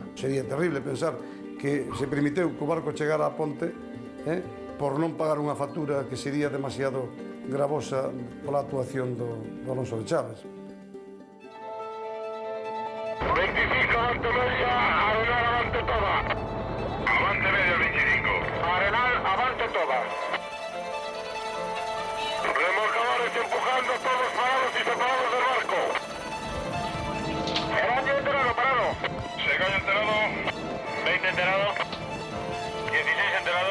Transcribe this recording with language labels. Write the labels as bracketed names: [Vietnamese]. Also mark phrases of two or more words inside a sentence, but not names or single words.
[Galician] Sería terrible pensar que se permiteu que o barco chegara a ponte por non pagar unha factura que sería demasiado gravosa pola actuación do Alonso de Chaves. [Spanish] 25, avante media, Arenal, avante toda. Avante media, 25. Arenal, avante toda. Remolcadores empujando, todos parados y separados del barco. Eraño enterado, parado. Segaño enterado. 20 enterado. 16 enterado.